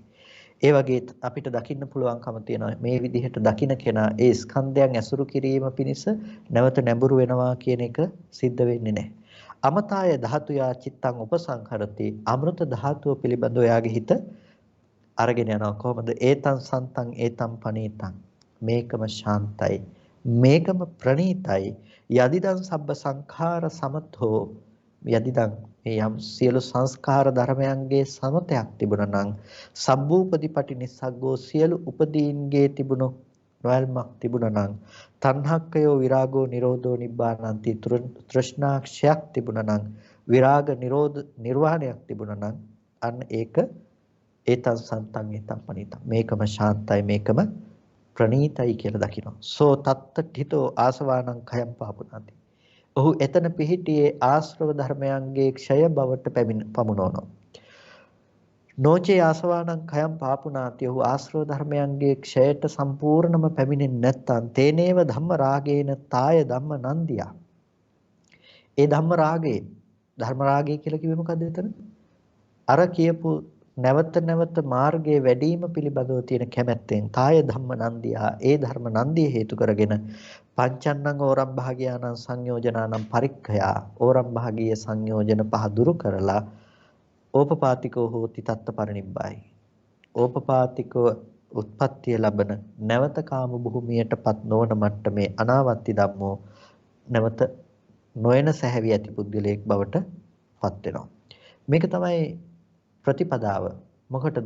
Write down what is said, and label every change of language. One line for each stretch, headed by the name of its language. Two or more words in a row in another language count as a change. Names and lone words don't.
Sinhala: ඒ වගේ අපිට දකින්න පුළුවන්කම තියෙනවා මේ විදිහට දකින්න කෙනා ඒ ස්කන්ධයන් ඇසුරු කිරීම පිණිස නැවත නැඹුරු වෙනවා කියන එක සිද්ධ වෙන්නේ නැහැ.
Pali: අමතාය ධාතුයා චිත්තං උපසංහරති.
Sinhala: අමෘත ධාතුව පිළිබඳව එයාගේ හිත අරගෙන යනවා කොහොමද?
Pali: ඒතං සන්තං ඒතං පනීතං.
Sinhala: මේකම ශාන්තයි. මේකම ප්‍රණීතයි.
Pali: යදිදං සබ්බ සංඛාර සමතෝ.
Sinhala: යදිදං මේ යම් සියලු සංස්කාර ධර්මයන්ගේ සමතයක් තිබුණා නම්
Pali: සබ්බූපදීපටි නිස්සග්ගෝ
Sinhala: සියලු උපදීන්ගේ තිබුණු නොයල්මක් තිබුණා නම්
Pali: තණ්හක්කයෝ විරාගෝ නිරෝධෝ නිබ්බානන්ති
Sinhala: තෘෂ්ණාක්ෂයක් තිබුණා නම් විරාග නිරෝධ නිර්වාණයක් තිබුණා නම් අන්න ඒක
Pali: ඒතං සන්තං ඒතං පනිතං
Sinhala: මේකම ශාන්තයි මේකම ප්‍රණීතයි කියලා දකිනවා.
Pali: සෝ තත්ත හිතෝ ආසවානං khයම් පාපුනාති.
Sinhala: ඔහු එතන පිහිටියේ ආශ්‍රව ධර්මයන්ගේ ක්ෂය බවට පමුණවනවා.
Pali: නොචේ ආසවානං khයම් පාපුනාති.
Sinhala: ඔහු ආශ්‍රව ධර්මයන්ගේ ක්ෂයට සම්පූර්ණම පැමිණෙන්නේ නැත්නම්
Pali: තේනේව ධම්ම රාගේන තාය ධම්ම නන්දියා.
Sinhala: ඒ
Pali: ධම්ම රාගේ
Sinhala: ධර්ම රාගය කියලා කිව්වේ මොකද්ද එතන? අර කියපු නැවත නැවත මාර්ගයේ වැඩිම පිළිබඳව තියෙන කැමැත්තෙන්
Pali: තාය ධම්ම නන්දියා
Sinhala: ඒ ධර්ම නන්දිය හේතු කරගෙන
Pali: පංචන්නං ඕරම් භාගයානං සංයෝජනානම් පරික්ඛයා
Sinhala: ඕරම් භාගීය සංයෝජන පහ දුරු කරලා
Pali: ඕපපාතිකෝ හෝති තත්ත පරිනිබ්බායි
Sinhala: ඕපපාතිකව උත්පත්තිය ලබන නැවත කාම භූමියටපත් නොවන මට්ටමේ
Pali: අනාවත්ති ධම්මෝ
Sinhala: නැවත නොයන සැහැවි ඇති පුද්ගලයෙක් බවට පත් වෙනවා. මේක තමයි ප්‍රතිපදාව. මොකටද?